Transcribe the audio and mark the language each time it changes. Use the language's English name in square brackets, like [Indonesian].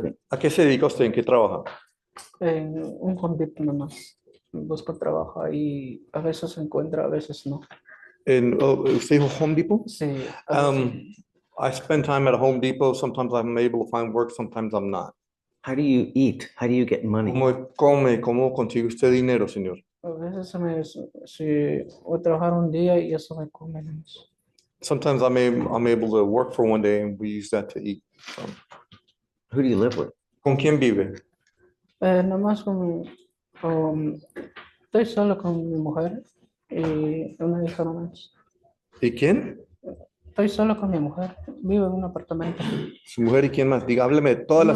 [Spanish] ¿A qué se dedica usted? ¿En qué trabaja? En un Home Depot nomás. Busco trabajo y a veces se encuentra, a veces no. ¿Usted dijo Home Depot? Sí. a veces- [English] I spend time at a Home Depot. Sometimes I'm able to find work, sometimes I'm not. How do you eat? How do you get money? [Spanish] ¿Cómo come? ¿Cómo consigue usted dinero, señor? A veces si voy a trabajar un día y eso me come. [English] Sometimes I'm able to work for one day and we use that to eat. So. Who do you live with? [Spanish] ¿Con quién vive? Nomás estoy solo con mi mujer y una hija nomás. ¿Y quién? Estoy solo con mi mujer, vivo en un apartamento. Su mujer y quién más. Diga, hábleme de todas las